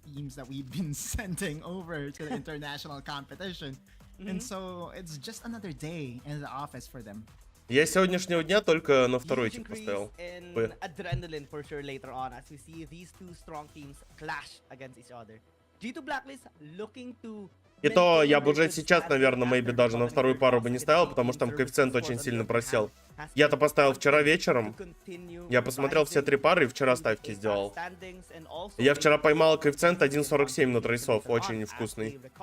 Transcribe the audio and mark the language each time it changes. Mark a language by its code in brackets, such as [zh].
[en] Teams that we've been sending over to the international competition, and so it's just another day in the office for them. [ru] Я с сегодняшнего дня только на второй тип поставил. [en] Adrenaline for sure later on as we see these two strong teams clash against each other. G2 Blacklist looking to. [ru] И то я бы уже сейчас, наверное, [en] maybe [ru] даже на вторую пару бы не ставил, потому что там коэффициент очень сильно просел. Я-то поставил вчера вечером. Я посмотрел все 3 пары и вчера ставки сделал. Я вчера поймал коэффициент 1.47 на трейсов, очень вкусный.